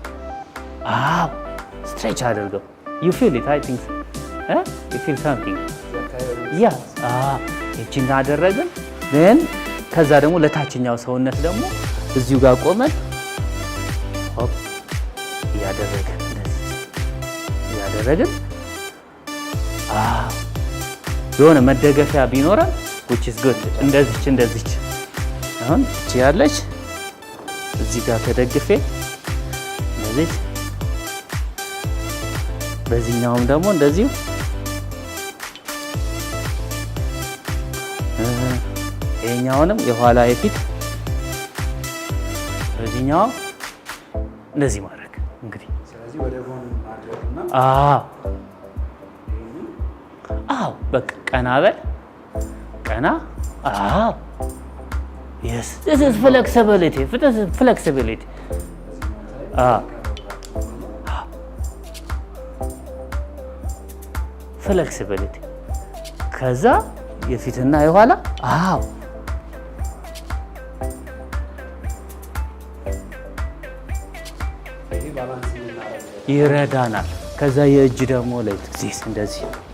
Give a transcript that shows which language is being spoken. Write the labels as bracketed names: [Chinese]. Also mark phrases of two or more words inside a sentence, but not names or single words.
[Amharic] ስትሬች አድርገው [English] you feel it I think you feel something yeah [Amharic] እቺን አደረግን። ደን ከዛ ደግሞ ለታችኛው ሰውነት ደግሞ እዚሁ ጋር ቆመን ሆፕ እያደረግን የሆነ መደገፊያ ቢኖረን [English] which is good [Amharic] እንደዚች አሁን እቺ ያለች እዚህ ጋር ተደግፌ እንደዚህ በዚህኛውም ደግሞ እንደዚሁ ይሄኛውንም የኋላ የፊት በዚህኛው እንደዚህ ማድረግ እንግዲህ ስለዚህ ወደ ጎን ማድረግና በቃ ቀና በል ቀና [English] yes this is flexibility [Amharic] ፍሌክሲቢሊቲ ከዛ የፊትና የኋላ ይረዳናል። ከዛ የእጅ ደግሞ ላይ እንደዚህ